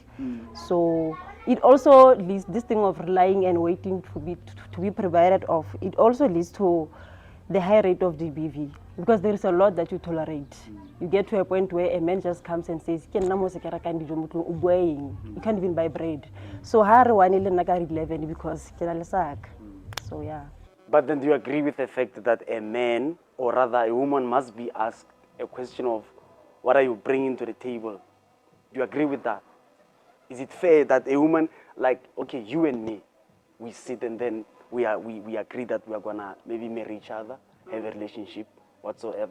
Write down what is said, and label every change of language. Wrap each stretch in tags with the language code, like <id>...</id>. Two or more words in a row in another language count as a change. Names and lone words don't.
<en>So it also leads this thing of relying and waiting to be provided of. It also leads to the high rate of GBV, because there is a lot that you tolerate. You get to a point where a man just comes and says, you can't even buy bread.</en> <st>So hare one ile nna ka 11 because ke na le saka.</st> <en>So yeah. But then do you agree with the fact that a man, or rather a woman, must be asked a question of what are you bringing to the table? Do you agree with that? Is it fair that a woman, like, okay, you and me, we sit and then we agree that we are gonna maybe marry each other, have a relationship, whatsoever.</en>